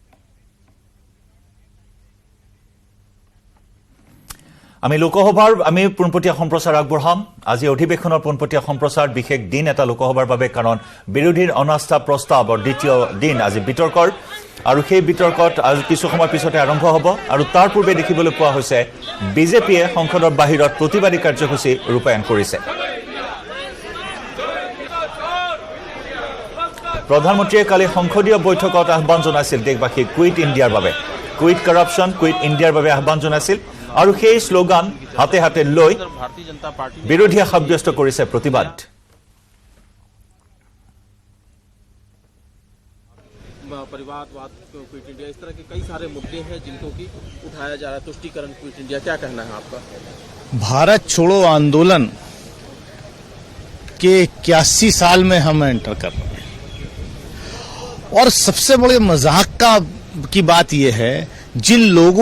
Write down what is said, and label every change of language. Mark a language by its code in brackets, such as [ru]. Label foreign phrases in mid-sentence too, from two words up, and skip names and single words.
[as] আমি লোকসভাৰ আমি পোনপটীয়া সম্প্ৰচাৰ আগবঢ়াম আজি অধিৱেশনৰ পোনপটীয়া সম্প্ৰচাৰ বিশেষ দিন এটা লোকসভাৰ বাবে কাৰণ বিৰোধীৰ অনাস্থা প্ৰস্তাৱৰ দ্বিতীয় দিন আজি বিতৰ্কৰ আৰু সেই বিতৰ্কত আজি কিছু সময় পিছতে আৰম্ভ হ'ব আৰু তাৰ পূৰ্বে দেখিবলৈ পোৱা হৈছে বিজেপিয়ে সংসদৰ বাহিৰত প্ৰতিবাদী কাৰ্যসূচী ৰূপায়ণ কৰিছে প্ৰধানমন্ত্ৰীয়ে কালি সংসদীয় বৈঠকত আহ্বান জনাইছিল দেশবাসীক [en] quit Indiaৰ [as] বাবে [en] quit corruption quit Indiaৰ [as] বাবে আহ্বান জনাইছিল আৰু সেই স্লোগান হাতে হাতে লৈ বিৰোধীয়ে সাব্যস্ত কৰিছে প্ৰতিবাদ [hi] परिवारवाद [en] quit India [hi] इस तरह के कई सारे मुद्दे हैं जिनको की उठाया जा रहा है तुष्टीकरण [en] quit India [hi] क्या कहना है आपका भारत छोड़ो आंदोलन के 81 साल में हम एंटर कर रहे हैं और सबसे बड़े मजाक की बात यह है जिन लोगों